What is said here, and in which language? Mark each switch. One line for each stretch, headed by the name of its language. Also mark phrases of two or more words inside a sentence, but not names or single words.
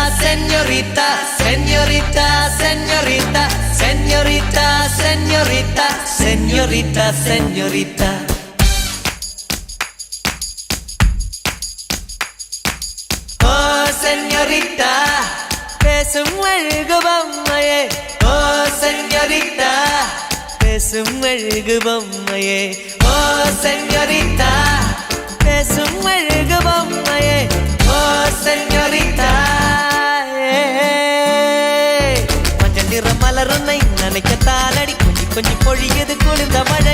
Spanish: señorita, señorita, señorita, señorita, señorita, señorita, señorita. Oh, señorita,
Tamil: பேசும் அழகு பொம்மையே.
Spanish: Oh, señorita,
Tamil: பேசும் அழகு பொம்மையே.
Spanish: Oh, señorita,
Tamil: பேசும் அழகு பொம்மையே.
Spanish: Oh, señorita.
Tamil: மஞ்சள் நிற மலருன்னை நினைக்கத்தான் அடி கொஞ்சி கொஞ்சி பொழியது குளிர்ந்த மழை.